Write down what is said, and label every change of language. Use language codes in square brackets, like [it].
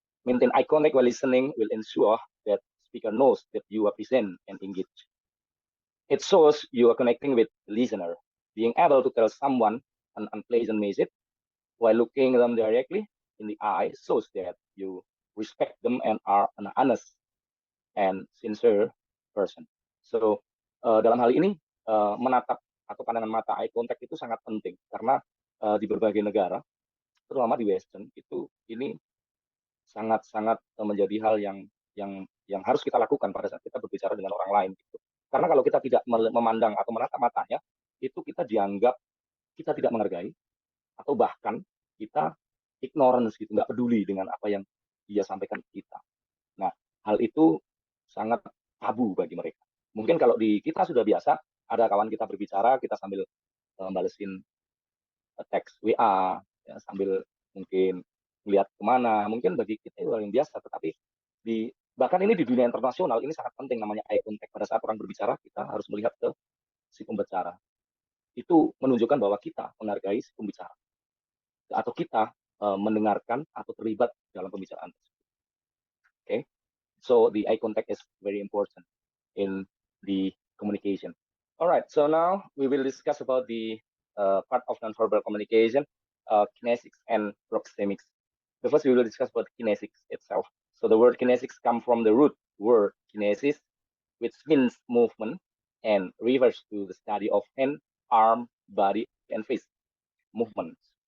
[en] Maintain eye contact while listening will ensure that speaker knows that you are present and engaged. It shows you are connecting with the listener. Being able to tell someone an unpleasant message while looking them directly in the eye shows that you respect them and are an honest and sincere person. [id] So dalam hal ini menatap atau pandangan mata eye contact itu sangat penting karena di berbagai negara, terutama di Western itu ini sangat-sangat menjadi hal yang harus kita lakukan pada saat kita berbicara dengan orang lain gitu. Karena kalau kita tidak memandang atau menatap matanya, itu kita dianggap kita tidak menghargai atau bahkan kita ignorance gitu, nggak peduli dengan apa yang dia sampaikan ke kita. Nah, hal itu sangat tabu bagi mereka. Mungkin kalau di kita sudah biasa, ada kawan kita berbicara, kita sambil balesin teks WA, ya, sambil mungkin melihat kemana, mungkin bagi kita itu hal yang biasa, tetapi bahkan ini di dunia internasional ini sangat penting namanya eye contact. Pada saat orang berbicara, kita harus melihat ke si pembicara. Itu menunjukkan bahwa kita menghargai si pembicara atau kita mendengarkan atau terlibat dalam pembicaraan tersebut. [en] Okay, so the eye contact is very important in the communication. All right, so now we will discuss about the part of nonverbal communication, kinesics and proxemics. The first we will discuss about kinesics itself. So the word kinesics come from the root word kinesis, which means movement and refers to the study of hand, arm, body, and face movements.